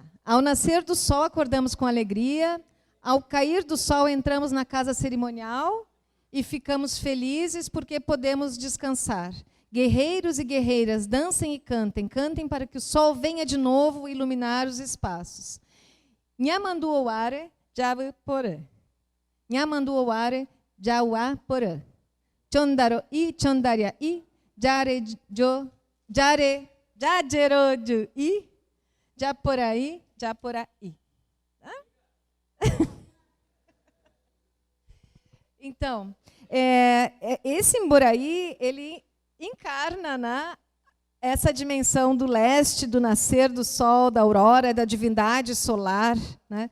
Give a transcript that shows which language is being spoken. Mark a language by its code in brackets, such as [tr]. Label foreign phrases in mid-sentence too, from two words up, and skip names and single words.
[pt] Ao nascer do sol, acordamos com alegria. Ao cair do sol, entramos na casa cerimonial e ficamos felizes porque podemos descansar. Guerreiros e guerreiras, dancem e cantem. Cantem para que o sol venha de novo iluminar os espaços. [gun] Nhamanduoare, Jawaporã. Nhamanduoare, Jawaporã. Chondaro i, chondaria i, jare jo, jare, jajeroju i, japoraí, japoraí. [pt] Então, esse Mboraí, ele encarna, né, essa dimensão do leste, do nascer do sol, da aurora, da divindade solar, né?